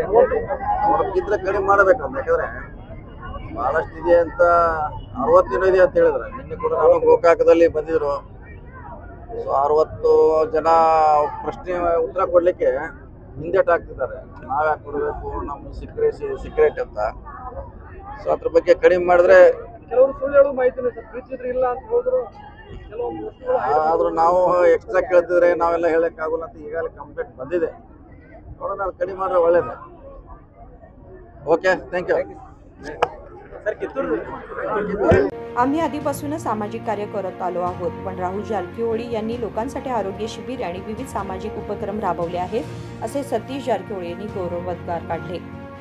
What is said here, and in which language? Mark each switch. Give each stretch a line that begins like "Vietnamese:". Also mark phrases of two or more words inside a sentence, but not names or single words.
Kannada: ಅವ್ರಕ್ಕಿದ್ರೆ ಕಡಿಮೆ ಮಾಡಬೇಕಂತ, ಯಾಕಂದ್ರೆ ಬಹಳಷ್ಟು ಇದೆ ಅಂತ 60 ಇದೆ ಅಂತ ಹೇಳಿದ್ರೆ, ನಿನ್ನೆ ಕೂಡ ನಾನು ಗೋಕಾಕದಲ್ಲಿ ಬಂದಿದ್ರು, ಸೊ 60 ಜನ ಪ್ರಶ್ನೆ ಉತ್ತರ ಕೊಡ್ಲಿಕ್ಕೆ ಹಿಂದೇಟ್ ಆಗ್ತಿದ್ದಾರೆ, ನಾವ್ಯಾಕೆ ಕೊಡಬೇಕು, ನಮ್ಮ ಸೀಕ್ರೆಟ್ ಅಂತ। ಸೊ ಅದ್ರ ಬಗ್ಗೆ ಕಡಿಮೆ ಮಾಡಿದ್ರೆ ಕೆಲವರು ಸುಳ್ಳು ಹೇಳೋ ಮಾಹಿತಿನ ಇಲ್ಲ ಅಂತ ಹೇಳಿದ್ರು, ಆದ್ರೂ ನಾವು ಎಕ್ಸ್ಟ್ರಾ ಕೇಳ್ತಿದ್ರೆ ನಾವೆಲ್ಲ ಹೇಳಕ್ಕಾಗಲ್ಲ ಅಂತ ಈಗಾಗಲೇ ಕಂಪ್ಲೇಂಟ್ ಬಂದಿದೆ, ನೋಡೋಣ, ಅದು ಕಡಿಮೆ ಮಾಡಿದ್ರೆ ಒಳ್ಳೇದು।
English: OK, thank you.
Marathi: आम्ही आधीपासूनच सामाजिक कार्य करत आलो आहोत, पण राहुल जारकिहोळी यांनी लोकांसाठी आरोग्य शिबिर आणि विविध सामाजिक उपक्रम राबवले आहेत, असे सतीश जारकिहोळी यांनी गौरवोद्गार काढले।